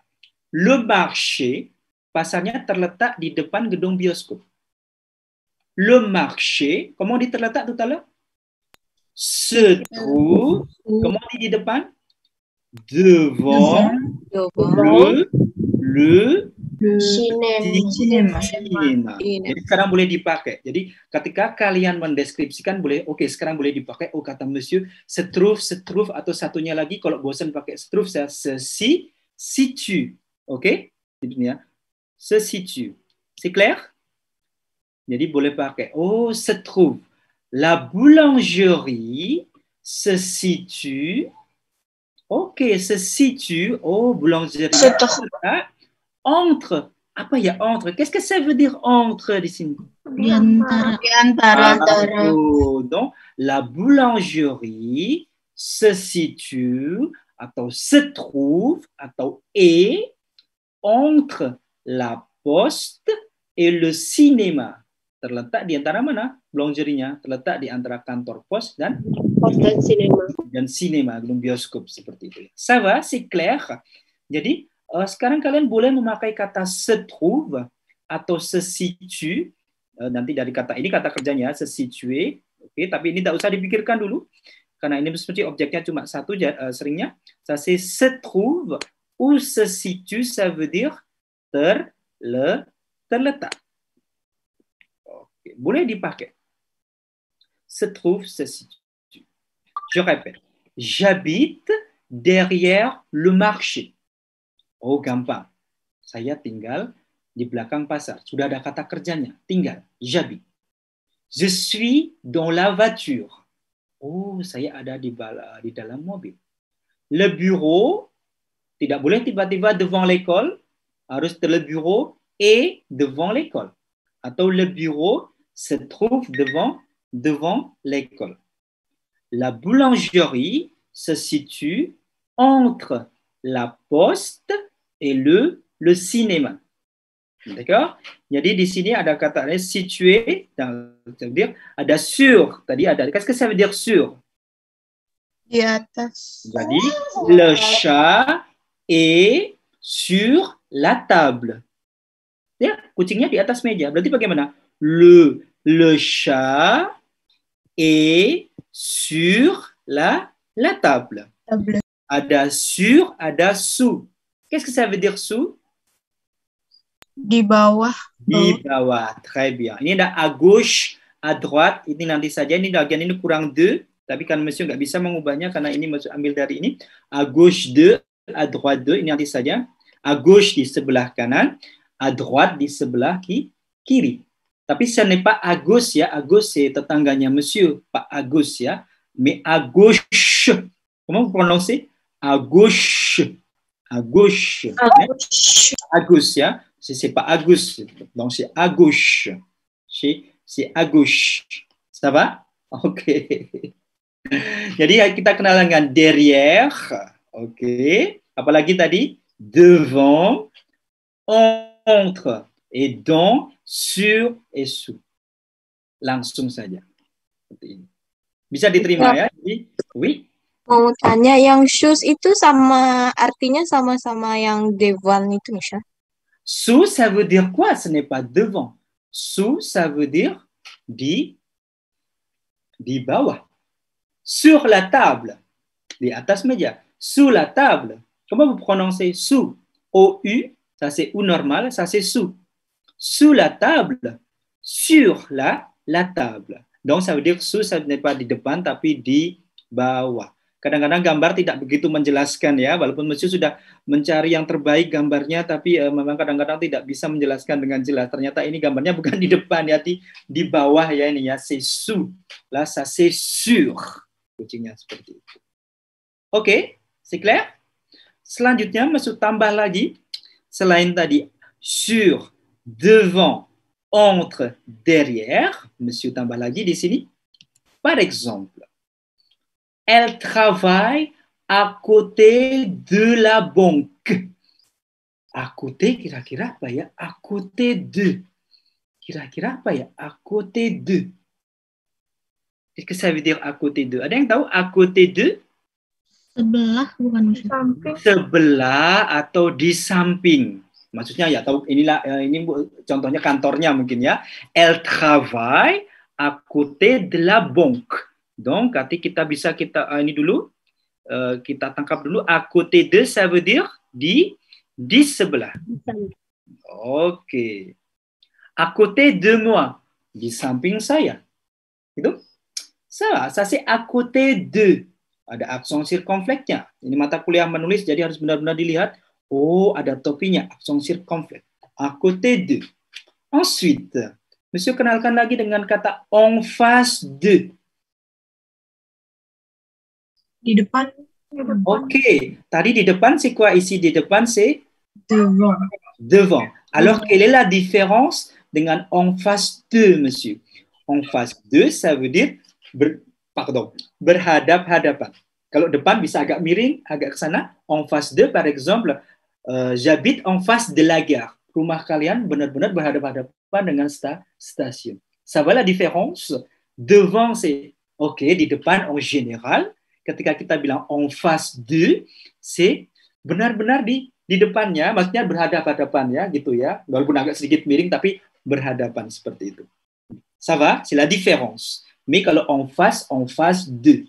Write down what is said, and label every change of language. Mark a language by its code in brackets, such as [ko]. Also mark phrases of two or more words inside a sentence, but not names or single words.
[fr] Le marché, [id] pasarnya terletak di depan gedung bioskop. [fr] Le marché, comment dit terletak tout à l'heure? Se trouve, comment dit [id] di depan? [fr] Devant le cinéma. [id] Jadi sekarang boleh dipakai. Jadi ketika kalian mendeskripsikan boleh, oke, sekarang boleh dipakai. Oh, kata Monsieur, [fr] se trouve, [id] atau satunya lagi kalau bosan pakai [fr] se trouve, [id] saya [fr] se situe. [id] Oke? Ya. [fr] Se situe. C'est clair? [id] Jadi boleh pakai. [fr] Oh, se trouve. La boulangerie se situe. Oke, se situe. Oh, boulangerie. Entre. [id] Apa ya entre? [fr] Qu'est-ce que ça veut dire entre [id] di sini? Di antara. [fr] Donc, la boulangerie se situe atau se trouve atau est entre la poste et le cinéma. [id] Terletak di antara mana? Boulangerie-nya terletak di antara kantor pos dan sinema, gedung bioskop seperti itu. [fr] Ça va, c'est clair. [id] Jadi sekarang kalian boleh memakai kata [fr] se trouve [id] atau [fr] se situe. [id] Nanti dari kata ini kata kerjanya [fr] se situer. [id] Oke, tapi ini tidak usah dipikirkan dulu karena ini seperti objeknya cuma satu. [fr] Seringnya ça c'est se trouve ou se situe, ça veut dire terletak. [id] Oke, boleh dipakai. [fr] Se trouve, se situe. Je répète. J'habite derrière le marché. [id] Oh, gampang. Saya tinggal di belakang pasar. Sudah ada kata kerjanya. Tinggal. [fr] J'habite. Je suis dans la voiture. [id] Oh, saya ada di dalam mobil. [fr] Le bureau, [id] tidak boleh tiba-tiba [fr] devant l'école. Harus le bureau est devant l'école. Atau le bureau se trouve devant l'école. La boulangerie se situe entre la poste et le cinéma. D'accord? [id] Jadi di sini ada kata situé, [fr] ça veut dire [id] ada sur. Tadi ada. [fr] Qu'est-ce que ça veut dire sur? [id] Di atas. [fr] Jadi le chat est sur la table. [id] Ya, kucingnya di atas meja. Berarti bagaimana? [fr] Le chat est sur la table. [id] Ada sur, ada sous. [fr] Qu'est-ce que ça veut dire sous? [id] Di bawah. Di bawah. [fr] Très bien. [id] Ini ada [fr] à gauche, à droite. [id] Ini nanti saja. Ini bagian ini kurang de. Tapi kan Monsieur nggak bisa mengubahnya karena ini Monsieur ambil dari ini. [fr] À gauche de, à droite de. [id] Ini nanti saja. [fr] À gauche [id] di sebelah kanan, [fr] à droite [id] di sebelah kiri. Tapi [fr] ce n'est pas à gauche [id] ya. [fr] À gauche c'est [id] tetangganya Monsieur. [fr] Pas à gauche ya. Mais à gauche. Comment vous prononcez? À gauche. À gauche. À gauche, ya. C'est pas à gauche. Donc, c'est à gauche. C'est à gauche. Ça va? Ok. [id] Jadi, kita kenal dengan derrière. Ok. Apalagi tadi? [fr] Devant, entre, et dans, sur, et sous. [id] Langsung saja. Seperti ini. Bisa diterima ya? Jadi, oui. Mau tanya, yang shoes itu sama artinya sama-sama yang devant itu, Misha? [fr] Sous, ça veut dire quoi? Ce n'est pas devant. Sous, ça veut dire [id] di bawah. [fr] Sur la table. [id] Di atas meja. [fr] Sous la table. Comment vous prononcez sous? O-U, ça c'est ou normal, ça c'est sous. Sous la table. Sur la table. Donc, ça veut dire sous, ça n'est pas [id] di depan, tapi di bawah. Kadang-kadang gambar tidak begitu menjelaskan ya, walaupun Monsieur sudah mencari yang terbaik gambarnya, tapi memang kadang-kadang tidak bisa menjelaskan dengan jelas. Ternyata ini gambarnya bukan di depan ya, di bawah ya ini ya, [fr] c'est sous. Là, ça c'est sur. [id] Kucingnya seperti itu. Oke, [fr] c'est clair? [id] Selanjutnya Monsieur tambah lagi, selain tadi [fr] sur, devant, entre, derrière, [id] Monsieur tambah lagi di sini. [fr] Par exemple, elle travaille à côté de la banque. À côté [id] kira-kira apa ya? [fr] À côté de. [id] Kira-kira apa ya? [fr] À côté de. Qu'est-ce que ça veut dire à côté de? [id] Ada yang tahu [fr] à côté de? [id] Sebelah bukan Ustaz. Sebelah atau di samping. Maksudnya ya tahu inilah ini contohnya kantornya mungkin ya. [fr] Elle travaille à côté de la banque. Donc, [id] nanti kita bisa ini dulu, kita tangkap dulu. [fr] À côté de, ça veut dire [id] di sebelah. Oke. [fr] À côté de moi, [id] di samping saya. Gitu? [fr] Ça c'est à côté de. [id] Ada aksen sirkumfleksnya. Ini mata kuliah menulis, jadi harus benar-benar dilihat. Oh, ada topinya, aksen sirkumfleks. [fr] À côté de. Ensuite, [id] Monsieur kenalkan lagi dengan kata [fr] en face de. [id] Di depan. Oke, tadi di depan [fr] c'est quoi ici? [id] Di depan c'est [fr] Devant. Devant. Alors, quelle est la différence dengan en face de, monsieur? En face de, ça veut dire berhadap-hadapan. [id] Kalau depan bisa agak miring, agak ke sana. [fr] En face de, par exemple, j'habite en face de la gare. [id] Rumah kalian benar-benar berhadap-hadapan dengan stasiun. [fr] Ça va la différence? Devant, c'est OK, [id] di depan [fr] en général. [id] Ketika kita bilang [fr] en face de, [id] c'est benar-benar di depannya, maksudnya berhadapan-hadapan ya, gitu ya. Walaupun agak sedikit miring, tapi berhadapan seperti itu. [fr] Ça va? C'est la différence. Mais kalau en face de.